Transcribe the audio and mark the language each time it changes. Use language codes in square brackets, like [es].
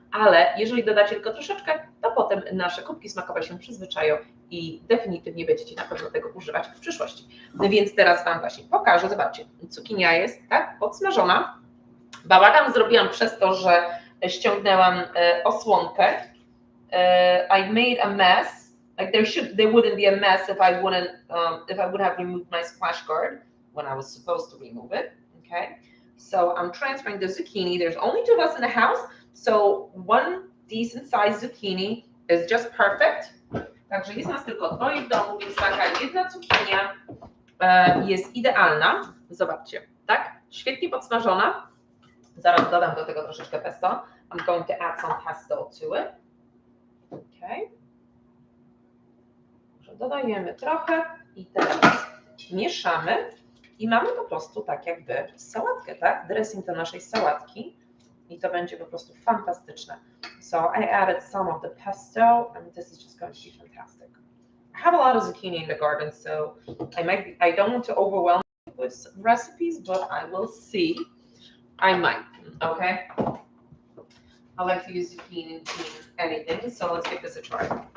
[pl] Ale jeżeli dodacie tylko troszeczkę, to potem nasze kubki smakowe się przyzwyczają i definitywnie będziecie na pewno tego używać w przyszłości. Więc teraz Wam właśnie pokażę. Zobaczcie, cukinia jest tak podsmażona. Bałagan zrobiłam przez to, że ściągnęłam osłonkę. [en] I made a mess. Like there wouldn't be a mess if I would have removed my splash guard when I was supposed to remove it. Okay, so I'm transferring the zucchini. There's only two of us in the house, so one decent sized zucchini is just perfect. [pl] Także jest nas tylko dwoje w domu, więc taka jedna cukinia jest idealna. Zobaczcie, tak? Świetnie podsmażona. Zaraz dodam do tego troszeczkę pesto. [en] I'm going to add some pesto to it. Okay. [pl] Dodajemy trochę i teraz mieszamy i mamy po prostu tak jakby sałatkę, tak? Dressing do naszej sałatki i to będzie po prostu fantastyczne. [en] So I added some of the pesto and this is just going to be fantastic. I have a lot of zucchini in the garden, so I don't want to overwhelm you with recipes, but I will see. I might, okay? I like to use zucchini in anything, so let's give this a try.